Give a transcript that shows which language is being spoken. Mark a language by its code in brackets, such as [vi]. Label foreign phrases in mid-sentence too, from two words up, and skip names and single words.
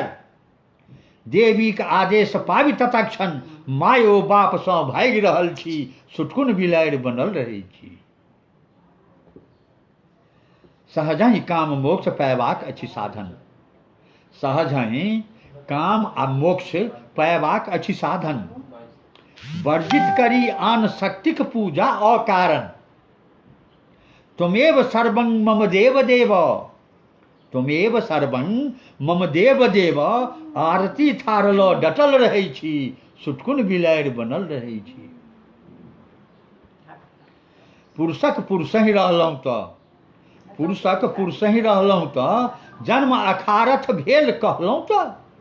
[mai] देवी के आदेश पाबी तत्क्षण, मायो बाप सँ भागि रहल छी, सुटकुन बिलाड़ि बनल रहै छी। सहजहि काम मोक्ष पयबाक अछि साधन, सहजहि काम आ मोक्ष पयबाक अछि साधन। वर्जित करी आन शक्तिक पूजा अकारण, [sa] त्वमेव सर्वं मम देव देव, त्वमेव सर्वं मम देव देव। [mai] आरती थारल डटल रहै छी, सुटकुन बिलाड़ि बनल रहै छी। पुरुषक पुरुषहि रहलहुँ तऽ, पुरुषक पुरुषहि रहलहुँ तऽ, जन्म अखारथ भेल कहलहुँ तऽ।